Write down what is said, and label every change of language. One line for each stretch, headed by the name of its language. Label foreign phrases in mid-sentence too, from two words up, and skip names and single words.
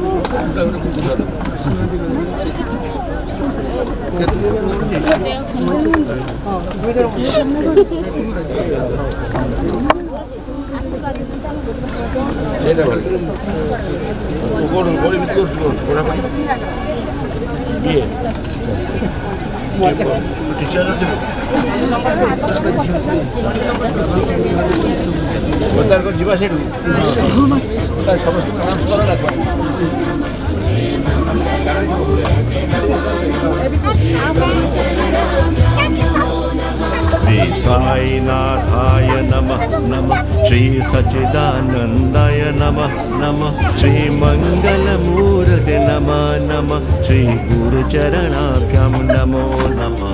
Odia: ସେଇଟା ଭଲ କ'ଣ ବଳି ଏମିତି କରୁଛୁ କ'ଣ ପଢ଼ା ପାଇଁ ଇଏ ଟିଚର ଅଛନ୍ତି ତାର ଯିବା ସେଇଠୁ ତାର ସମସ୍ତଙ୍କୁ ଆନାଉନ୍ସ କର ନା
Sanskrit: श्री साईनाथाय नमः नमः श्री सच्चिदानन्दाय नमः नमः श्री मंगलमूर्ते नमः नमः श्री गुरुचरणाभ्यां नमो नमः